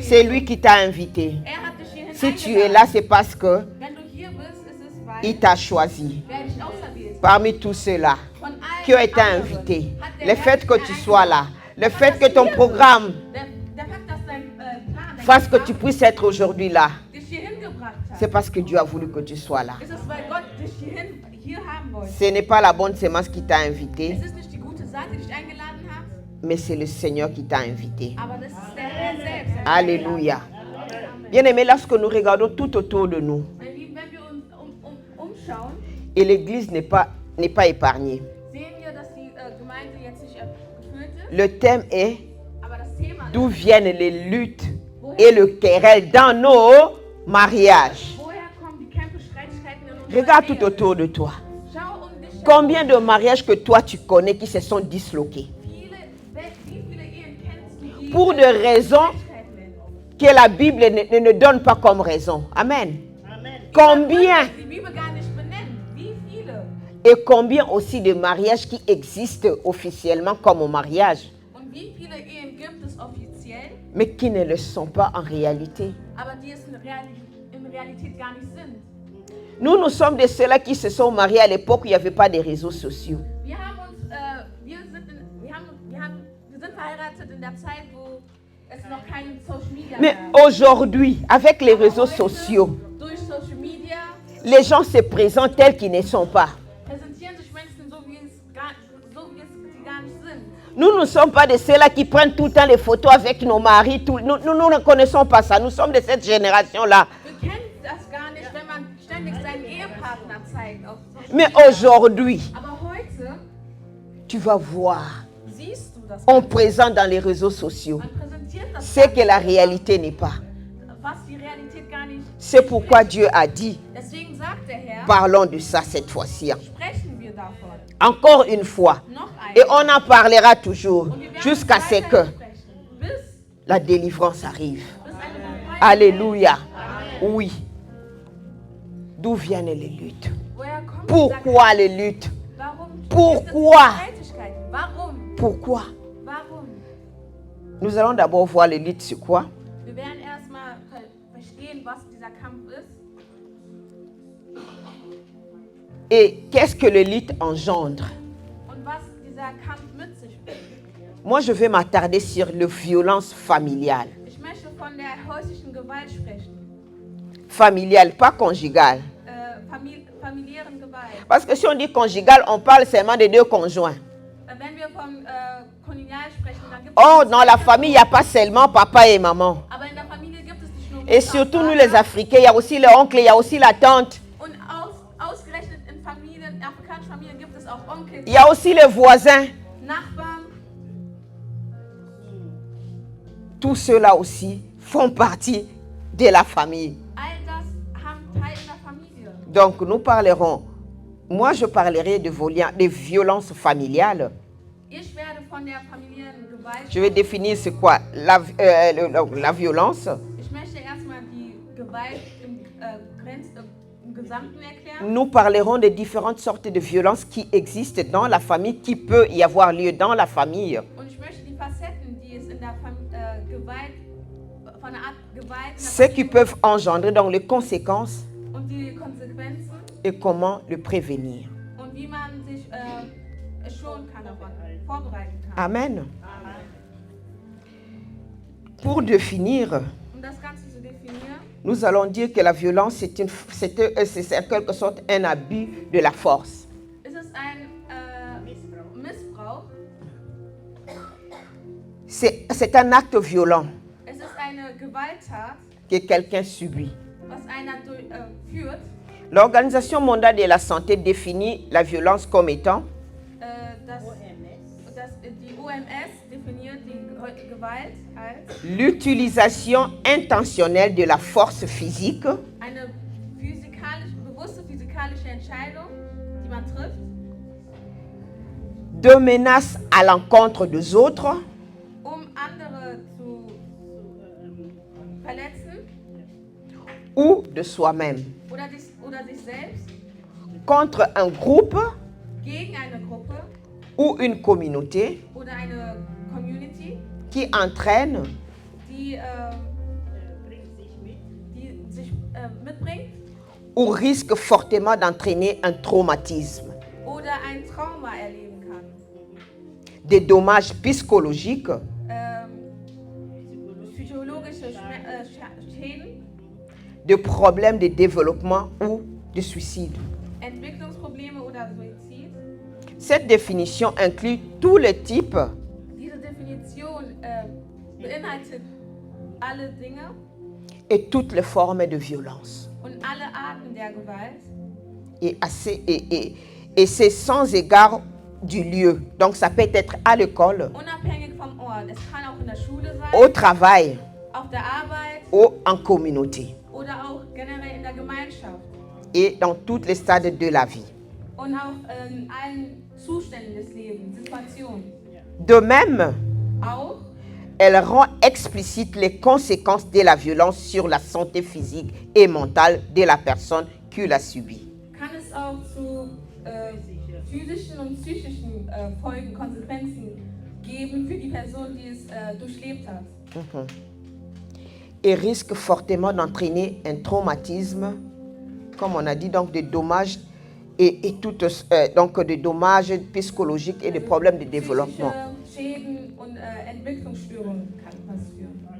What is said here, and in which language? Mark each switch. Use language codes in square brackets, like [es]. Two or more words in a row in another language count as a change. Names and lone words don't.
[fr] C'est lui qui t'a invité. [de] Er hat dich hierhin [fr] Si tu es [de] eingeladen. [fr] là, c'est parce que [de] Wenn du hier bist, ist es, weil [fr] il t'a choisi. [de] wer dich auserwählt. [fr] Parmi tous ceux-là [de] Von allen [fr] qui ont été [de] anderen [fr] invités, [de] hat der [fr] le [de] Herr [fr] fait [de] dich [fr] que [de] hier [fr] tu sois là, [de] eingeladen. [fr] le fait que ton programme [de] Der Fakt, dass dein Plan, [fr] fasse que tu puisses être aujourd'hui là, [de] dich hierhin gebracht hat, [fr] c'est parce que Dieu a voulu que tu sois là. [de] ist es, weil Gott dich hier haben wollte. [fr] Ce n'est pas la bonne semence qui t'a invité, [de] Es ist nicht die gute Saat, die dich eingeladen hat, [fr] mais c'est le Seigneur qui t'a invité. [de] aber das ist der Herr selbst. der dich [fr] Alléluia. [de] eingeladen [fr] Bien aimé, lorsque nous regardons tout autour de nous, [de] hat. Meine Lieben, wenn wir uns umschauen, [fr] et l'Église n'est pas épargnée, [de] sehen wir, dass die Gemeinde jetzt nicht gefüllt ist, [fr] le thème est [de] aber das Thema [fr] d'où viennent les luttes et le querelle dans nos mariages. [de] woher kommen die Kämpfe, Streitigkeiten in unserer [fr] Regarde [de] Ehe? [fr] tout autour de toi. [de] Schau dich [fr] Combien de mariages que toi tu connais qui se sont disloqués [de] wie viele Ehen kennst du, die [fr] pour des raisons [de] Streitigkeiten [fr] que la Bible ne donne pas comme raison. Amen. Combien [de] die Bibel gar nicht benennt? Wie viele? [fr] et combien aussi de mariages qui existent officiellement comme au mariage, [de] Und wie viele Ehen gibt es offiziell, [fr] mais qui ne le sont pas en réalité. [de] aber die es in Realität gar nicht sind? [fr] Nous sommes de ceux-là qui se sont mariés à l'époque où il n'y avait pas de réseaux sociaux. [de] Wir sind verheiratet in der Zeit, wo es noch kein [en] Social Media [fr] Mais [de] gab. [fr] aujourd'hui, avec les réseaux sociaux, [de] Durch [en] Social Media [fr] les gens se présentent tels qu'ils ne sont pas. [de] präsentieren sich Menschen so, wie sie gar nicht sind. [fr] Nous ne sommes pas de ceux-là qui prennent tout le temps les photos avec nos maris. Nous ne connaissons pas ça. Nous sommes de cette génération-là. [de] Wir kennen das gar nicht, wenn man ständig seinen Ehepartner zeigt. Auf Social [fr] Mais [de] Media. [fr] aujourd'hui, [de] Aber heute [fr] tu vas voir, [de] siehst du das. [fr] on présente dans les réseaux sociaux [de] Man präsentiert das [fr] ce que la réalité n'est pas. [de] was die Realität gar nicht. [fr] C'est pourquoi Dieu a dit, [de] Deswegen sagt der Herr, [fr] parlons de ça cette fois-ci. [de] sprechen wir davon. [fr] Encore une fois. [de] Noch [fr] Et [de] einmal. [fr] on en parlera toujours [de] Und wir werden [fr] jusqu'à ce que [de] weiterhin sprechen, bis [fr] la délivrance arrive. [de] eine Befreiung [fr] Alléluia. Oui. D'où viennent les luttes? [de] Woher kommt [fr] Pourquoi les luttes? [de] Warum? [fr] Pourquoi? [de] Gibt es Streitigkeiten? Warum? [fr] Pourquoi? [de] Warum? [fr] Nous allons d'abord voir les luttes sur quoi? [de] Wir werden erstmal verstehen, was dieser Kampf ist [fr] Et qu'est-ce que les luttes engendrent? [de] und was dieser Kampf mit sich bringt. [fr] Moi, je vais m'attarder sur la violence familiale. [de] Ich möchte von der häuslichen Gewalt sprechen, [fr] Familiale, pas conjugale. [de] familiären Gewalt. [fr] Parce que si on dit conjugale, on parle seulement de deux conjoints. [de] Wenn wir von Kolonial sprechen, dann gibt [fr] Or, [de] es [fr] dans la famille, il n'y a pas seulement papa et maman. [de] aber in der Familie gibt es nicht nur [fr] Et [de] Mutter [fr] surtout, [de] und [fr] nous [de] Vater. [fr] les Africains, il y a aussi le oncle, il y a aussi la tante. [de] Und ausgerechnet in Familien, afrikanischen Familien gibt es auch Onkel, [fr] Il y a aussi les voisins. [de] Nachbarn. [fr] Tous ceux-là aussi font partie de la famille. [de] All das haben Teil in der Familie. [fr] Donc, nous parlerons, moi je parlerai de violences familiales. [de] Ich werde von der familiären Gewalt. [fr] Je vais définir c'est quoi la violence. [de] Ich möchte erstmal die Gewalt im Gesamten erklären. [fr] Nous parlerons de différentes sortes de violences qui existent dans la famille, qui peut y avoir lieu dans la famille. [de] Und ich möchte die Facetten, die es in der Gewalt, von der Art Gewalt in der [fr] Ce qui [de] Familie [fr] peuvent engendrer donc les conséquences [de] und die Konsequenzen [fr] et comment le prévenir. [de] und wie man sich schonen kann davon, vorbereiten kann. [fr] Amen. Pour définir, [de] Um das Ganze zu definieren, [fr] nous allons dire que la violence, c'est en quelque sorte un abus de la force. [de] ist es ein Missbrauch, [fr] C'est un acte violent [de] es ist eine Gewalttat, [fr] que quelqu'un subit. [de] was einer führt. [fr] L'Organisation mondiale de la santé définit la violence comme étant [de] Die OMS definiert die Gewalt als [fr] l'utilisation intentionnelle de la force physique [de] eine bewusste physikalische Entscheidung, die man trifft, [fr] de menaces à l'encontre des autres [de] andere zu verletzen [fr] ou de soi-même [de] oder sich selbst [fr] contre un groupe [de] gegen eine Gruppe [fr] ou une communauté [de] oder eine Community, [fr] qui entraîne [de] die [fr] ou risque fortement d'entraîner un traumatisme, [de] oder ein Trauma erleben kann. [fr] des dommages psychologiques, [de] Psychologische Schäden, [fr] des problèmes de développement ou de suicide. [de] Entwicklungsprobleme oder Suizid. [fr] Cette définition inclut tous les types [de] Diese Definition beinhaltet alle Dinge [fr] et toutes les formes de violence. [de] und alle Arten der Gewalt. [fr] Et c'est sans égard du lieu. Donc ça peut être à l'école, [de] Unabhängig vom Ort. Es kann auch in der Schule [fr] au [de] sein, [fr] travail [de] auf der Arbeit [fr] ou en communauté [de] oder auch generell in der Gemeinschaft. [fr] et dans tous les stades de la vie. [de] Und auch in allen Zuständen des Lebens, Situationen. [fr] De même, [de] Auch [fr] elle rend explicite les conséquences de la violence sur la santé physique et mentale de la personne qui l'a subie. [de] kann es auch zu physischen und psychischen Folgen, Konsequenzen geben für die Person, die es durchlebt hat. [fr] Et risque fortement d'entraîner un traumatisme, comme on a dit, donc des dommages donc des dommages psychologiques et des problèmes de développement. [de] Psychische Schäden und Entwicklungsstörungen kann passieren.